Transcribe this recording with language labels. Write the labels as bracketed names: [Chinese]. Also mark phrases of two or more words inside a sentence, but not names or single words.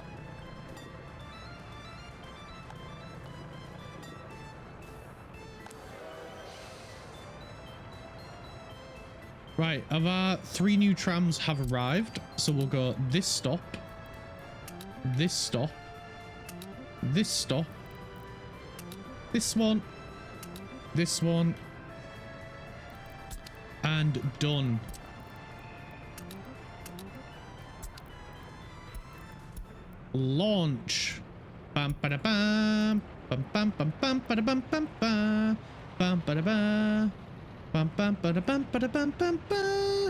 [English] Right, our 3 new trams have arrived, so we'll go this stop, this stop, this stop, this one, and done. Launch. Bam ba da bam bam bam bam bam ba da bam bam bam bam ba da bam. Bam, bam, ba, da, bam, ba, da, bam, bam, ba.